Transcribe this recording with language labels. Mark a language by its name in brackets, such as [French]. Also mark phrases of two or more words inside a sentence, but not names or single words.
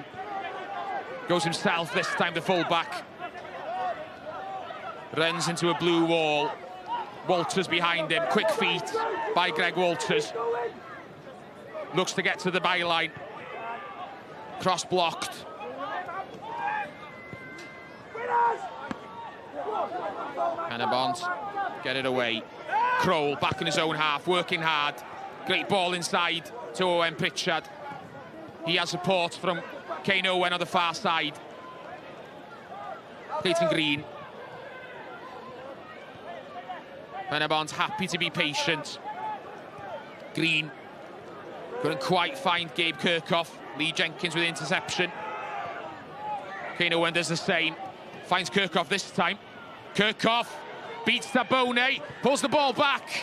[English] Goes himself this time, the fullback. Runs into a blue wall. Walters behind him. Quick feet by Greg Walters. Looks to get to the byline. Cross blocked. Pen-y-bont get it away. Kroll back in his own half, working hard. Great ball inside to Owen Pritchard. He has support from Kane Owen on the far side. Clayton Green. Pen-y-bont happy to be patient. Green couldn't quite find Gabe Kirchhoff. Lee Jenkins with the interception. Kane Owen does the same. Finds Kirchhoff this time. Kirchhoff beats Tabone, pulls the ball back.